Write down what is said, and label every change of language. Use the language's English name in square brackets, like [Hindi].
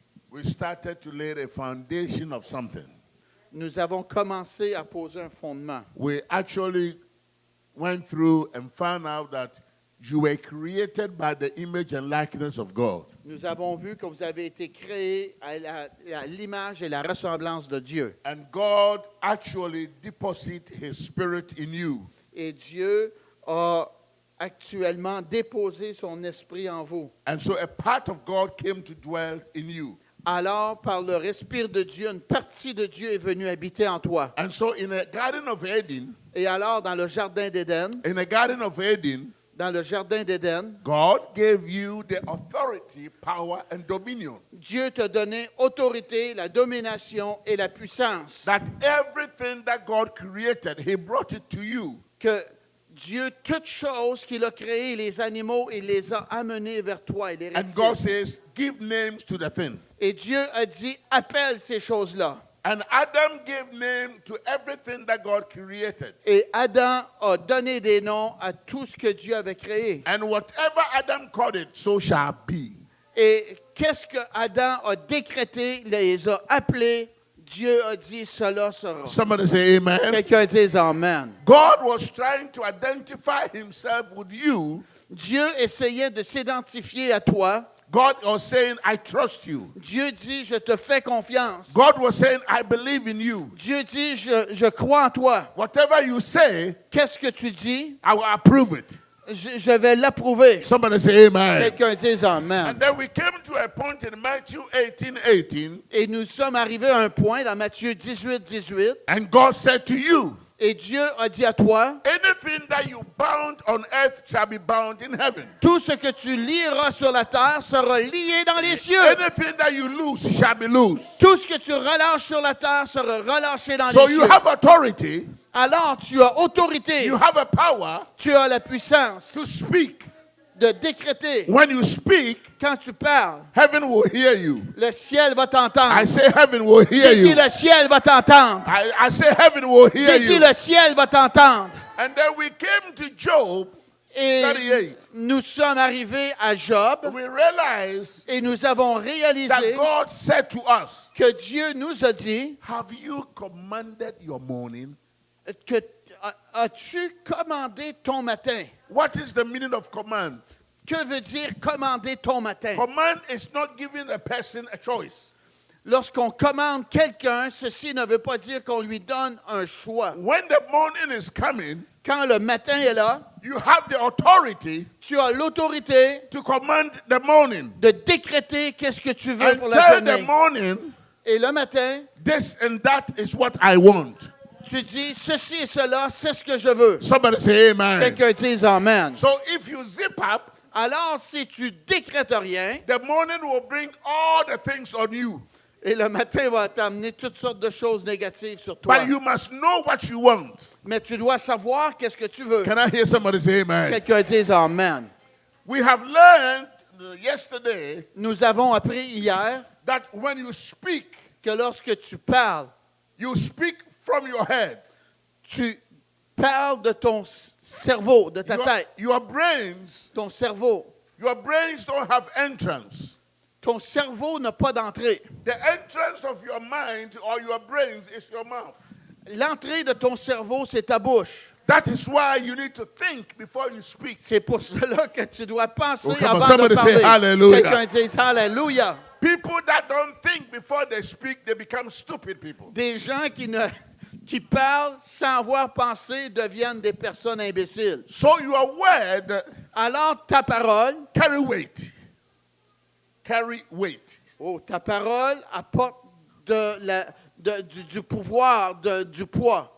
[English] we started to lay the foundation of something. [French] nous avons commencé à poser un fondement. [English] We actually went through and found out that you were created by the image and likeness of God. [French] Nous avons vu que vous avez été créés à l'image et la ressemblance de Dieu. [English] And God actually deposits His Spirit in you. [French] Et Dieu a actuellement déposé son esprit en vous. [English] And so a part of God came to dwell in you. [French] Alors, par le respire de Dieu, une partie de Dieu est venue habiter en toi. [English] And so in a Garden of Eden, [French] Et alors, dans le jardin d'Éden, dans le jardin d'Éden, [English] God gave you the authority, power, and dominion. [French] Dieu t'a donné autorité, la domination et la puissance. [English] That everything that God created, He brought it to you. [French] Que Dieu, toutes choses qu'il a créées, les animaux, il les a amenés vers toi. Et, les [English] And God [French] reptiles. [English] says, give names to the thing. [French] Et Dieu a dit, appelle ces choses-là. [English] And Adam gave name to everything that God created. [French] Et Adam a donné des noms à tout ce que Dieu avait créé. [English] And whatever Adam called it, so shall be. [French] Et qu'est-ce que Adam a décrété, les a appelés, Dieu a dit, cela sera. [English] Somebody say amen. [French] Quelqu'un dise Amen. [English] God was trying to identify Himself with you. [French] Dieu essayait de s'identifier à toi. [English] God was saying, I trust you. [French] Dieu dit, je te fais confiance. [English] God was saying, I believe in you. [French] Dieu dit, je crois en toi. [English] Whatever you say, [French] Qu'est-ce que tu dis? [English] I will approve it. [French] Je vais l'approuver. [English] Somebody say amen. [French] Quelqu'un dise Amen. [English] And then we came to a point in Matthew 18:18, [French] Et nous sommes arrivés à un point dans Matthieu 18, 18. [English] and God said to you, [French] Et Dieu a dit à toi, [English] anything that you bound on earth shall be bound in heaven. [French] tout ce que tu lieras sur la terre sera lié dans les cieux. [English] Anything that you loose shall be loose. [French] Tout ce que tu relâches sur la terre sera relâché dans [English] So [French] les [English] you [French] cieux. [English] have authority, [French] Alors tu as autorité, [English] you have a power [French] tu as la puissance [English] to speak. [French] de décréter. [English] When you speak, [French] Quand tu parles, [English] heaven will hear you. [French] le ciel va t'entendre. [English] I say heaven will hear [French] J'ai dit [English] you. [French] le ciel va t'entendre. [English] I say heaven will hear [French] J'ai dit [English] you. [French] le ciel va t'entendre. [English] And then we came to Job [French] Et [English] 38. [French] nous sommes arrivés à Job [English] We realized [French] et nous avons [English] that [French] réalisé [English] God said to us, [French] que Dieu nous a dit [English] have you commanded your morning? [French] que as-tu commandé ton matin? [English] What is the meaning of command? [French] Que veut dire commander ton matin? [English] Command is not giving a person a choice. [French] Lorsqu'on commande quelqu'un, ceci ne veut pas dire qu'on lui donne un choix. [English] When the morning is coming, [French] Quand le matin est là, [English] you have the authority [French] tu as l'autorité [English] to command the morning. [French] de décréter qu'est-ce que tu veux [English] And [French] pour la [English] tell the [French] journée. [English] morning, [French] Et le matin, [English] this and that is what I want. [French] tu dis ceci et cela, c'est ce que je veux. [English] Somebody say amen. [French] Quelqu'un dise Amen. [English] So if you zip up, [French] Alors, si tu décrètes rien, [English] the morning will bring all the things on you. [French] et le matin va t'amener toutes sortes de choses négatives sur toi. [English] But you must know what you want. [French] Mais tu dois savoir qu'est-ce que tu veux. [English] Can I hear somebody say amen? [French] Quelqu'un dise Amen. [English] We have learned yesterday [French] Nous avons appris hier [English] that when you speak, [French] que lorsque tu parles, [English] you speak from your head. [French] tu parles de ton cerveau, de ta tête. [English] Your brains [French] Ton cerveau. [English] don't have entrance. [French] Ton cerveau n'a pas d'entrée. [English] The entrance of your mind or your brains is your mouth. [French] L'entrée de ton cerveau, c'est ta bouche. [English] That is why you need to think before you speak. [French] C'est pour cela que tu dois penser [English] Oh, come on, [French] avant de [English] somebody say [French] parler. [English] hallelujah. [French] Quelqu'un dise Alléluia. [English] People that don't think before they speak, they become stupid people. [French] Des gens qui parlent sans avoir pensé deviennent des personnes imbéciles. [English] So your word [French] Alors ta parole, [English] carry weight. Carry weight. [French] ta parole apporte du pouvoir, du poids.